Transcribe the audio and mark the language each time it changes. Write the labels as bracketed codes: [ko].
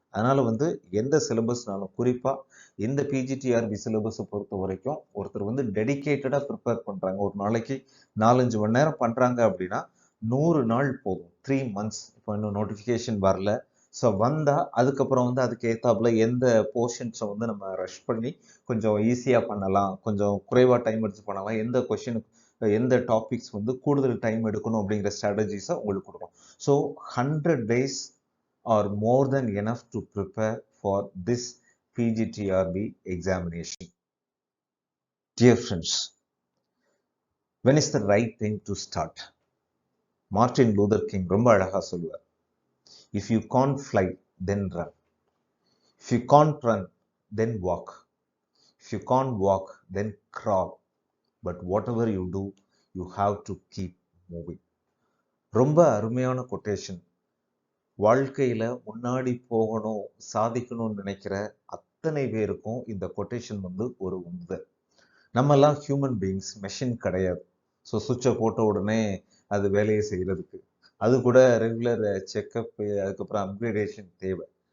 [ta] அதனால் வந்து எந்த சிலபஸ்னாலும் குறிப்பாக இந்த பிஜிடிஆர்பி சிலபஸை பொறுத்த வரைக்கும் ஒருத்தர் வந்து டெடிக்கேட்டடாக ப்ரிப்பேர் பண்ணுறாங்க, ஒரு நாளைக்கு 4-5 மணி நேரம் பண்ணுறாங்க அப்படின்னா 100 நாள் போதும், 3 months. இப்போ இன்னும் நோட்டிஃபிகேஷன் வரல, ஸோ வந்தால் அதுக்கப்புறம் வந்து அதுக்கு ஏற்றாப்புல எந்த போர்ஷன்ஸை வந்து நம்ம ரஷ் பண்ணி கொஞ்சம் ஈஸியாக பண்ணலாம், கொஞ்சம் குறைவாக டைம் எடுத்து பண்ணலாம், எந்த கொஷினுக்கு எந்த டாபிக்ஸ் வந்து கூடுதல் டைம் எடுக்கணும் அப்படிங்கிற ஸ்ட்ராட்டஜிஸை உங்களுக்கு கொடுக்கும். [en] So 100 days are more than enough to prepare for this PGTRB examination. Dear friends, when is the right time to start? Martin Luther King [ta] ரொம்ப அழகா சொல்லுவார், [en] if you can't fly then run, if you can't run then walk, if you can't walk then crawl, but whatever you do you have to keep moving. [ta] ரொம்ப அருமையான quotation. வாழ்க்கையில் முன்னாடி போகணும், சாதிக்கணும்னு நினைக்கிற அத்தனை பேருக்கும் இந்த கொட்டேஷன் வந்து ஒரு உந்துதல். நம்மெல்லாம் ஹியூமன் பீயிங்ஸ், மெஷின் கிடையாது. ஸோ சுவிட்சை போட்ட உடனே அது வேலையை செய்கிறதுக்கு அது கூட ரெகுலர் செக்கப், அதுக்கப்புறம் அப்கிரேடேஷன் தேவை.